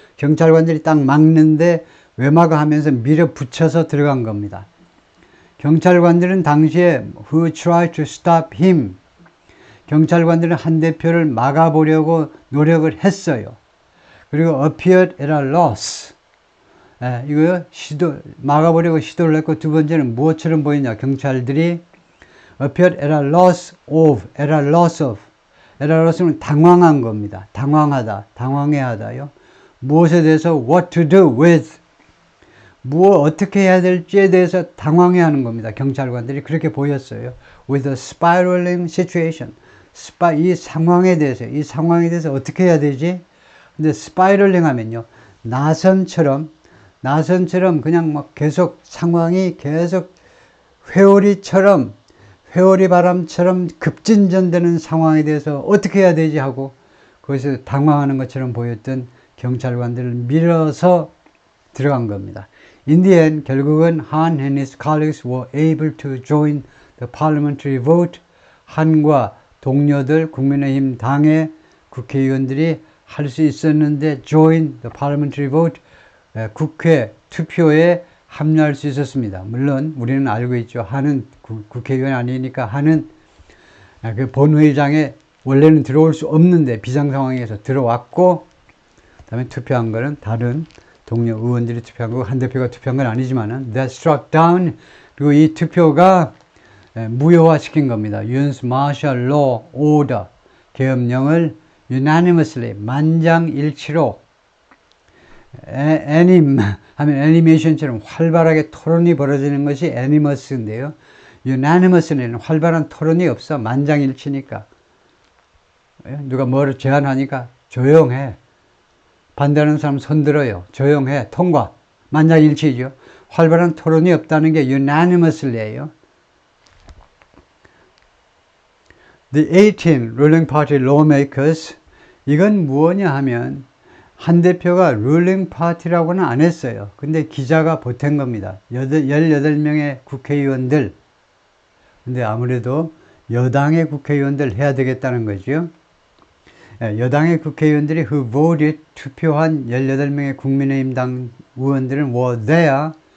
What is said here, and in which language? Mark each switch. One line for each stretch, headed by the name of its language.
Korean: 경찰관들이 딱 막는데 외마가 하면서 밀어붙여서 들어간 겁니다. 경찰관들은 당시에
English: who tried to stop him.
Korean: 경찰관들은 한 대표를 막아보려고 노력을 했어요. 그리고
English: appeared at a loss.
Korean: 이거 막아보려고 시도를 했고, 두 번째는 무엇처럼 보이냐. 경찰들이
English: appeared at a loss of. at a loss
Korean: 는 당황한 겁니다. 당황해야 하다요. 무엇에 대해서
English: what to do with.
Korean: 어떻게 해야 될지에 대해서 당황해하는 겁니다. 경찰관들이 그렇게 보였어요.
English: With a spiraling situation.
Korean: 이 상황에 대해서 어떻게 해야 되지? 근데 spiraling 하면요. 나선처럼 그냥 막 계속 상황이 계속 회오리 바람처럼 급진전되는 상황에 대해서 어떻게 해야 되지 하고 거기서 당황하는 것처럼 보였던 경찰관들을 밀어서 들어간 겁니다.
English: In the end,
Korean: 결국은
English: Han and his colleagues were able to join the parliamentary vote.
Korean: 한과 동료들, 국민의힘 당의 국회의원들이 할 수 있었는데
English: join the parliamentary vote.
Korean: 국회 투표에 합류할 수 있었습니다. 물론 우리는 알고 있죠. 한은 국회의원이 아니니까 한은 그 본회의장에 원래는 들어올 수 없는데 비상상황에서 들어왔고, 그다음에 투표한 거는 다른 동료 의원들이 투표한 거고 한 대표가 투표한 건 아니지만은
English: that struck down.
Korean: 그리고 이 투표가 무효화시킨 겁니다.
English: Un's martial law order
Korean: 계엄령을 unanimously 만장일치로 애님 하면 애니메이션처럼 활발하게 토론이 벌어지는 것이 애니머스인데요. unanimous는 활발한 토론이 없어. 만장일치니까. 누가 뭐를 제안하니까 조용해. 반대하는 사람 손들어요. 조용해. 통과. 만장일치죠. 활발한 토론이 없다는 게 unanimously예요.
English: The 18 ruling party lawmakers.
Korean: 이건 무엇냐 하면 한 대표가 ruling party라고는 안 했어요. 근데 기자가 보탠 겁니다. 18명의 국회의원들. 근데 아무래도 여당의 국회의원들 해야 되겠다는 거죠. 여당의 국회의원들이
English: who voted
Korean: 투표한 18명의 국민의힘 당 의원들은
English: were there.